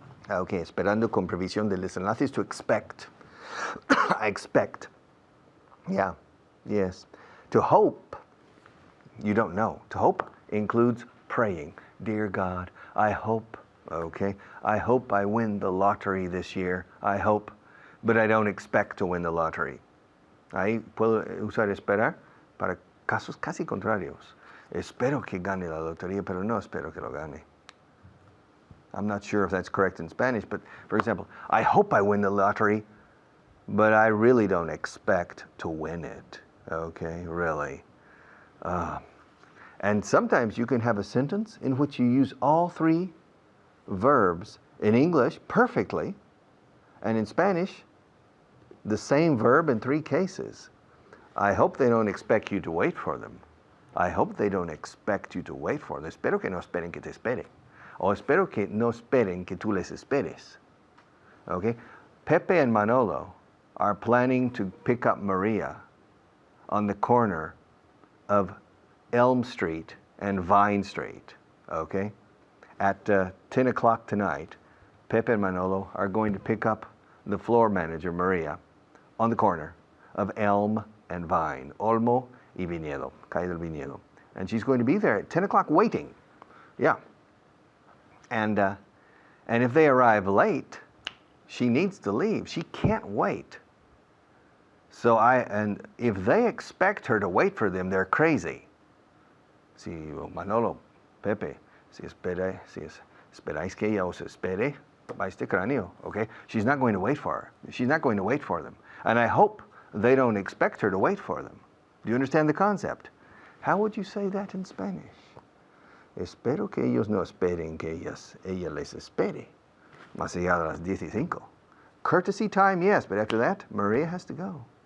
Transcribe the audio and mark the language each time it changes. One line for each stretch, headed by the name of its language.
English: Okay,
Spanish: esperando con previsión del desenlace
English: is to expect. I expect. Yeah, yes. To hope, you don't know. To hope includes praying. Dear God, I hope, okay, I hope I win the lottery this year. I hope, but I don't expect to win the lottery.
Spanish: Ahí puedo usar esperar para casos casi contrarios. Espero que gane la lotería, pero no espero que lo gane.
English: I'm not sure if that's correct in Spanish, but for example, I hope I win the lottery, but I really don't expect to win it. Okay, really. And sometimes you can have a sentence in which you use all three verbs in English perfectly, and in Spanish, the same verb in three cases. I hope they don't expect you to wait for them. I hope they don't expect you to wait for them.
Spanish: Espero que no esperen que te espere. O espero que no esperen que tú les esperes.
English: Okay? Pepe and Manolo are planning to pick up Maria on the corner of Elm Street and Vine Street, okay? At 10 o'clock tonight, Pepe and Manolo are going to pick up the floor manager, Maria, on the corner of Elm and Vine,
Spanish: Olmo y Viñedo, Calle del Viñedo.
English: And she's going to be there at 10 o'clock waiting. Yeah. And if they arrive late, she needs to leave. She can't wait. So and if they expect her to wait for them, they're crazy.
Spanish: Si Manolo, Pepe, si esperáis que ella os espere, vais de cráneo, okay?
English: She's not going to wait for her. She's not going to wait for them. And I hope they don't expect her to wait for them. Do you understand the concept? How would you say that in Spanish?
Spanish: Espero que ellos no esperen que ella les espere. Más allá de las 15.
English: Courtesy time, yes, but after that, Maria has to go.